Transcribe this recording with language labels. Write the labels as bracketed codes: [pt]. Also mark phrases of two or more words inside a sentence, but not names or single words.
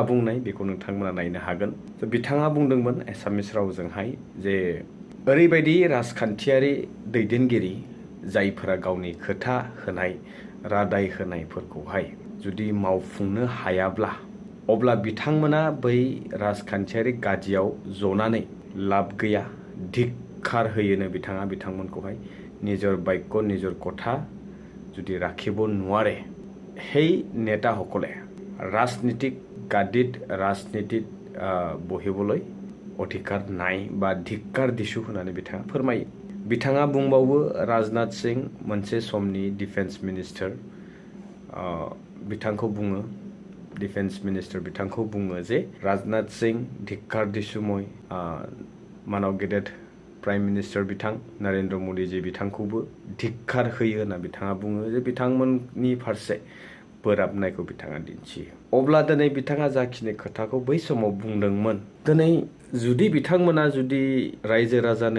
[brx] बुंनाय बेखौ नोंथांमोना नायनो हागोन बिथाङा बुंदोंमोन एसामिस रावजोंहाय जे ओरैबायदि राजखान्थियारि दैदेनगिरि जायफोरा गावनि खोथा होनाय रादाय होनायफोरखौहाय जुदि मावफुंनो हायाब्ला अब्ला बिथांमोना बै राजखान्थियारि गादियाव जनानै लाब गैया धिक्कार होयोनो बिथाङा बिथांमोनखौहाय [as] নিজৰ বাক্য নিজৰ কথা যদি ৰাখিব নোৱাৰে সেই নেতাসকলে ৰাজনীতিক গাদিত ৰাজনীতিত বহিবলৈ অধিকাৰ নাই বা ধিক্কাৰ দিছো [brx] होननानै बिथाङा फोरमायो बिथाङा बुंबावो राजनाथ सिं मोनसे समनि [en] defence minister [brx] बिथांखौ बुङो [en] defence minister [brx] बिथांखौ बुङो जे राजनाथ सिं [as] ধিক্কাৰ দিছোঁ মই [brx] मानाव गेदेर [en] prime minister [brx] बिथां नरेन्द्र मोदी जी बिथांखौबो धिक्कार होयो होनना बिथाङा बुङो जे बिथांमोननि फारसे बोराबनायखौ बिथाङा दिन्थियो अब्ला दिनै बिथाङा जाखिनि खोथाखौ बै समाव बुंदोंमोन दिनै जुदि बिथांमोना जुदि रायजो राजानो